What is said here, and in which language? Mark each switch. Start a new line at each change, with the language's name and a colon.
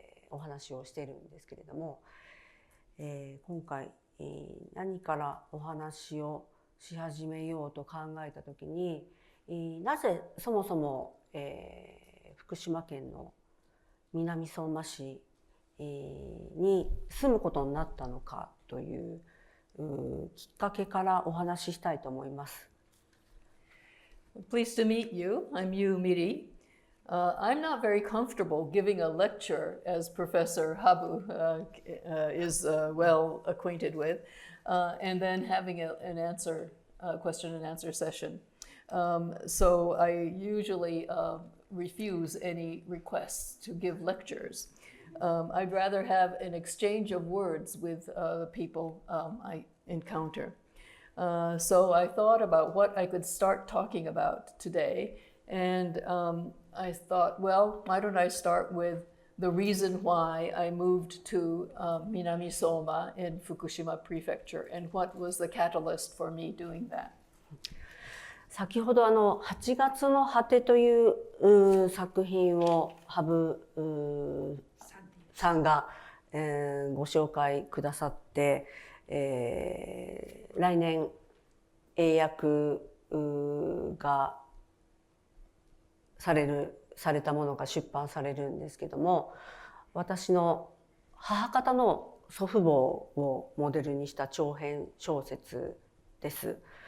Japanese: お話をしているんですけれども、今回、何からお話をし始めようと考えた時に、なぜそもそも、福島県の南相馬市に住むことになったのかというきっかけからお話ししたいと思います。
English: Pleased to meet you. I'm Miri. I'm not very comfortable giving a lecture, as Professor Habu is well acquainted with, and then having an answer, question and answer session. So I usually refuse any requests to give lectures. I'd rather have an exchange of words with the people I encounter. So I thought about what I could start talking about today, and I thought, well, why don't I start with the reason why I moved to Minami-soma in Fukushima Prefecture, and what was the catalyst for me doing that.
Japanese: 先ほど8月の果てという作品を羽生さんが、ご紹介くださって、来年英訳がされたものが出版されるんですけども、私の母方の祖父母をモデルにした長編小説です。